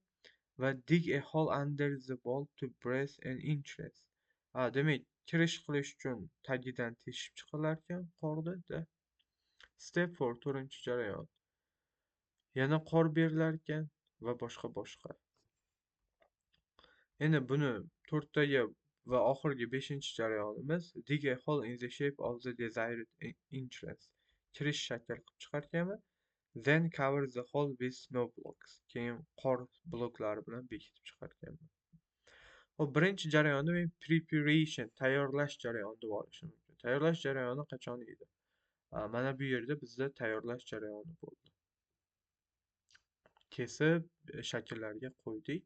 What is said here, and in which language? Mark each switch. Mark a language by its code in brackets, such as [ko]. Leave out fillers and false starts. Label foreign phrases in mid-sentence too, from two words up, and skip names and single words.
[en] Va dig a hole under the wall to brace an entrance. [uz] Demak kirish qilish uchun tagidan teshib chiqilar ekan qorda. Step 4, to'rtinchi jarayon. yana qor berilarkan va boshqa. Endi buni to'rttaga va oxirgi beshinchi jarayonimiz [en] dig a hole in the shape of the desired entrance. [uz] Kirish shakl qilib chiqarkanmiz. [en] Then cover the hole with snow blocks. [uz] Keyin qor bloklari bilan bekitib chiqarkanmiz. Hop, birinchi jarayonni men preparation, tayyorlash jarayoni deb olishim mumkin. Tayyorlash jarayoni qachon edi? Mana bu yerda bizda tayyorlash jarayoni bo'ldi. Kesib, shakllarga qo'ydik.